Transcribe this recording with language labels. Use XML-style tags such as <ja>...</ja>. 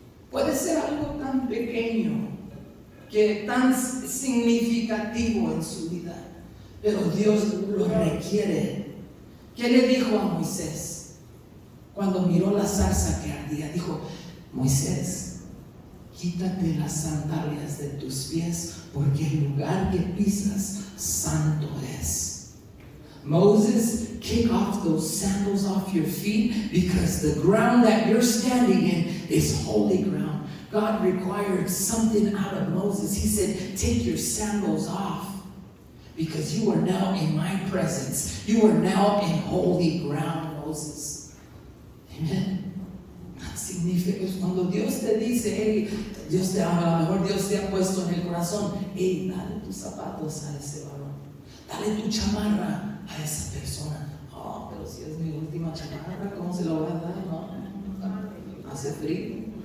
<es>Puede ser algo tan pequeño, que tan significativo en su vida, pero Dios lo requiere. ¿Qué le dijo a Moisés cuando miró la zarza que ardía? Dijo, Moisés, quítate las sandalias de tus pies, porque el lugar que pisas santo es.</es> <en>Moses, kick off those sandals off your feet, because the ground that you're standing in is holy ground. God required something out of Moses. He said, take your sandals off, because you are now in my presence. You are now in holy ground, Moses. Amen.</en> <es>Significa cuando Dios te dice, hey, Dios te ama, a lo mejor Dios te ha puesto en el corazón, hey, dale tus zapatos a ese varón, dale tu chamarra a esa persona. Oh, pero si es mi última chamarra, ¿cómo se la voy a dar? No, hace frío.</es>